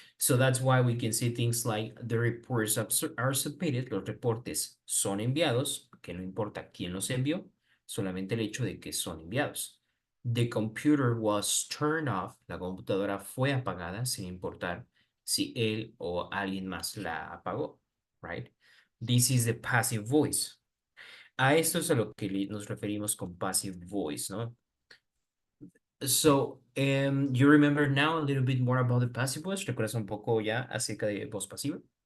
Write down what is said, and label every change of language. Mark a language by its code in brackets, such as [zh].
[en] So that's why we can say things like the reports are submitted, [es] los reportes son enviados, que no importa quién los envió, solamente el hecho de que son enviados. [en] The computer was turned off, [es] la computadora fue apagada sin importar si él o alguien más la apagó, right? [en] This is the passive voice. [es] A esto es a lo que nos referimos con passive voice, ¿no? [en] So, you remember now a little bit more about the passive voice? [es] ¿Recuerdas un poco ya acerca de voz pasiva?